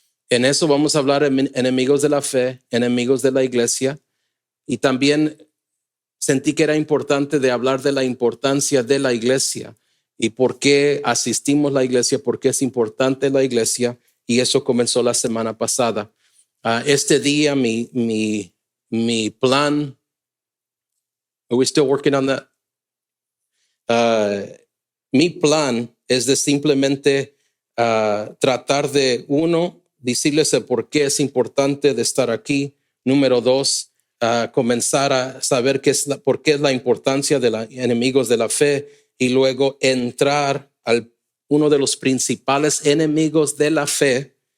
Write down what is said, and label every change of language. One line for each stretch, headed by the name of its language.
Spanish: En eso vamos a hablar de enemigos de la fe, enemigos de la iglesia, y también sentí que era importante de hablar de la importancia de la iglesia y por qué asistimos a la iglesia, por qué es importante la iglesia, y eso comenzó la semana pasada. Este día mi plan,
English: are we still working on that?
Spanish: Mi plan es de simplemente tratar de, uno, decirles el por qué es importante de estar aquí. Número dos, comenzar a saber por qué es la importancia de los enemigos de la fe y luego entrar al uno de los principales enemigos de la fe.